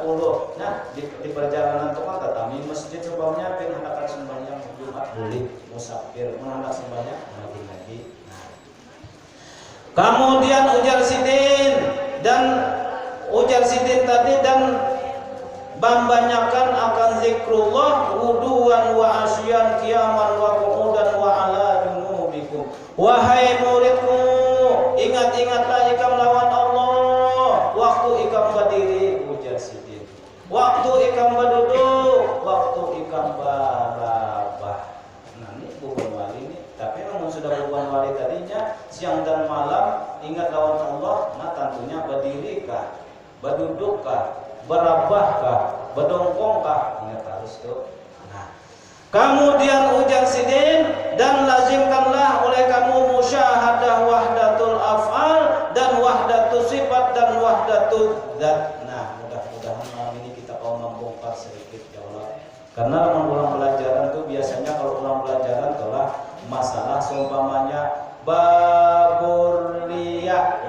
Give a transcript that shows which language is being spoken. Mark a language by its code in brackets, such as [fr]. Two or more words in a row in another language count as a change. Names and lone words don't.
[bjn] Nah di perjalanan itu kan datami masjid sumpahnya pengen hendakan sembahyang Jumat boleh musafir menghendak sembahyang lagi. Nah. Kemudian ujar sidin tadi dan membanyakan akan [ar] ذكر الله غدوا وعشيا قياما وقعودا وعلى جنوبكم. [bjn] Wahai muridku, ingat-ingatlah ikam lawan Allah waktu ikam berdiri, ujar sidin. Waktu ikam berduduk, waktu ikam barabah. Nah ini bukan wali ini, tapi memang sudah bukan wali tadinya siang dan malam ingat lawan Allah. Nah tentunya berdiri kah, berduduk kah, berabah kah, berdongkong kah, ingat harus tuh. Kemudian ujar sidin dan lazimkanlah oleh kamu [ar] مشاهدة وحدة الأفعال [bjn] dan [ar] وحدة الصفات [bjn] dan [ar] وحدة الذات. [bjn] Nah mudah-mudahan malam ini kita mau membongkar sedikit [ar] يا الله. [bjn] Karena ulang pelajaran tuh biasanya kalau ulang pelajaran itulah masalah seumpamanya [ar] باب الرياء.